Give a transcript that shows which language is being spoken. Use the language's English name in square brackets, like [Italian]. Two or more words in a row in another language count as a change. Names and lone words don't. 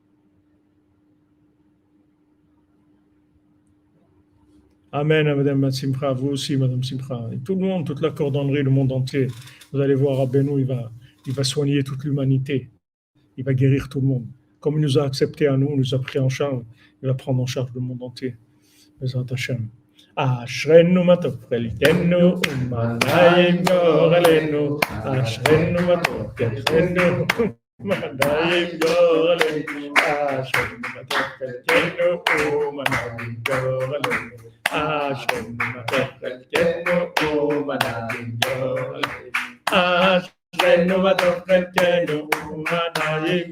[French] Amen, Madame Simcha, vous aussi, Madame Simcha. Et tout le monde, toute la cordonnerie, le monde entier. Vous allez voir, Rabbeinu, il va soigner toute l'humanité. Il va guérir tout le monde. Comme il nous a acceptés à nous, il nous a pris en charge, il va prendre en charge le monde entier. [Hebrew] בעזרת השם. אשרנו מה טוב חלקנו ומה נעים גורלנו אשרנו מה טוב חלקנו ומה נעים גורלנו אשרנו מה טוב חלקנו ומה נעים גורלנו אשרנו מה טוב חלקנו ומה נעים גורלנו אשרנו מה טוב חלקנו ומה נעים